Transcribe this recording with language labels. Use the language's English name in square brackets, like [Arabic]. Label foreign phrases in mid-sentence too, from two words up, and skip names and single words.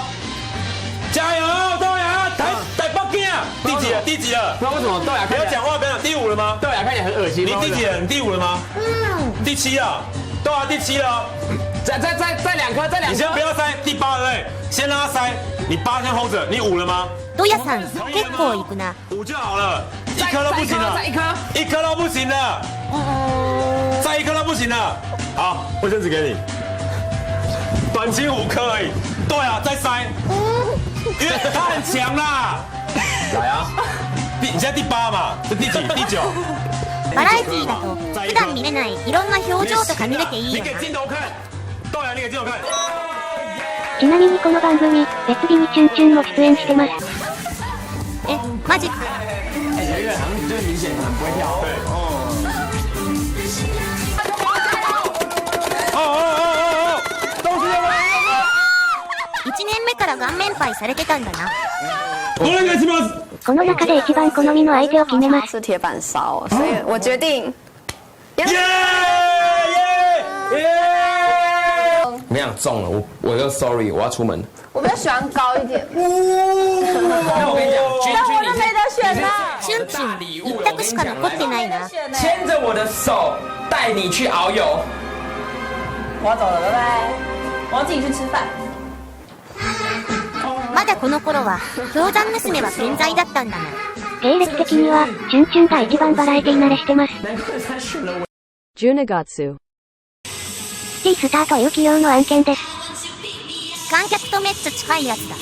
[Chinese] 加油，豆芽，台北京啊！第几了？第几了？不知道为什么豆芽不要讲话，不要讲。第5了吗？豆芽看起来很恶心。你第几了？你第5了吗？第7了，豆芽第7了。再2颗，再2颗。你先不要塞，第8了对，先让他塞。你8先 hold 着，你5了吗？ [Japanese] 豆芽さん、結構いくな。 [Chinese] 5 就好了，1颗都不行了，再1颗，1颗都不行了，再1颗都不行了。好，卫生纸给你，短期5颗而已。对啊，再塞，因为他很强啦。来啊！你现在第8嘛，这第几？第9。 [Japanese] バラエティーだと普段見れないいろんな表情とか見れていいよな。 [Chinese] 你给镜头看，豆芽，你给镜头看。 [Japanese] ちなみにこの番組、別日にチュンチュンも出演してます。え、マジか。 [Chinese] 圆圆好像就是明显很不会跳。对。东西要来。 [Japanese] 1年目から顔面パイされてたんだな。お願いします。この中で一番好みの相手を決めます。 [Chinese] 是铁板烧，所以我决定。耶耶耶！我跟你讲中了，我就 sorry， 我要出门。我比较喜欢高一点。那我跟你讲，但我都没得选啦。 [Japanese] チュンチュン、一択しか残ってないな。 [Chinese] 牵着我的手，带你去遨游。我要走了，拜拜。我要自己去吃饭。 [Japanese] まだこの頃は、氷山娘は健在だったんだな。経歴的には、チュンチュンが一番バラエティ慣れしてます。 Junigatsu。シティスターという企業の案件です。観客とめっちゃ近いやつだ。